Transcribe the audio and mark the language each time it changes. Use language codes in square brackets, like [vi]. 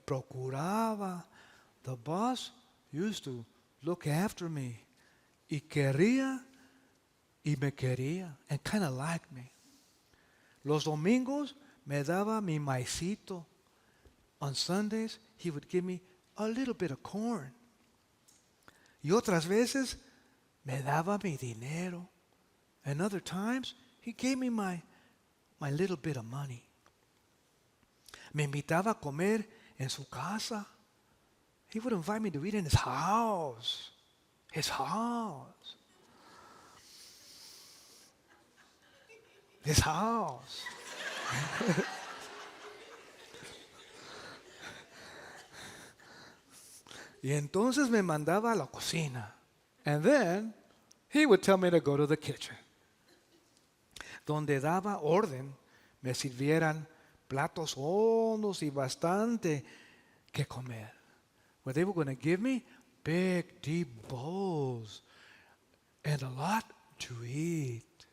[es] procuraba. [en] The boss used to look after me. [es] Y quería y me quería, [en] and kind of liked me. [es] Los domingos me daba mi maicito. [en] On Sundays, he would give me a little bit of corn. [es] Y otras veces, me daba mi dinero. [en] And other times, he gave me my little bit of money. [es] Me invitaba a comer en su casa. [en] He would invite me to eat in his house. His house. His house. [es] Y entonces me mandaba a la cocina. [en] And then he would tell me to go to the kitchen. [es] Donde daba orden, me sirvieran platos hondos y bastante que comer. [en] Where they were going to give me big, deep bowls and a lot to eat.